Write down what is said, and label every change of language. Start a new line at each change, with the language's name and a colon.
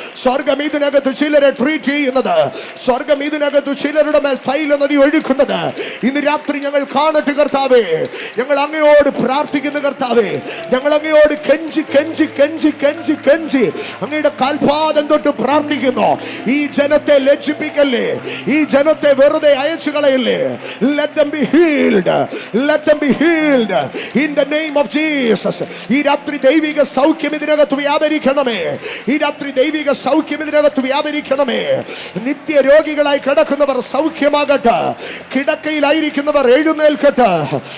Malayalam: സ്വർഗം ഇതിനകത്ത് ചിലരെ ട്രീറ്റ് ചെയ്യുന്നത്, സ്വർഗം ഇതിനകത്ത് ചിലരുടെ മേൽ തൈല നദി ഒഴുക്കുന്നത് ഇന്ന് രാത്രി ഞങ്ങൾ കാണട്ടെ. കർത്താവേ, ഞങ്ങൾ അങ്ങയോട് പ്രാർത്ഥിക്കുന്ന കർത്താവേ, ഞങ്ങൾ അങ്ങയോട് കെഞ്ചി കെഞ്ചി കെഞ്ചി കെഞ്ചി കെഞ്ചി അങ്ങയുടെ കാൽപാദം തൊട്ട് പ്രാർത്ഥിക്കുന്നു. ഈ ജനത്തെ ലജ്ജിപ്പിക്കല്ലേ, ഈ ജനത്തെ വെറുതെ അയച്ചു കളയല്ലേ.
English: Let them be healed. Let them be healed in the name of Jesus.
Malayalam: ഈ രാത്രി ദൈവിക സൗഖ്യം ഇതിനകത്ത് വ്യാപരിക്കണമേ. ഈ രാത്രി ദൈവിക സൗഖ്യം ഇതിനകത്ത് വ്യാപരിക്കണമേ. നിത്യ രോഗികളായി കിടക്കുന്നവർ സൗഖ്യമാകട്ടെ. കിടക്കയിലായിരിക്കുന്നവർ എഴുന്നേൽക്കട്ടെ.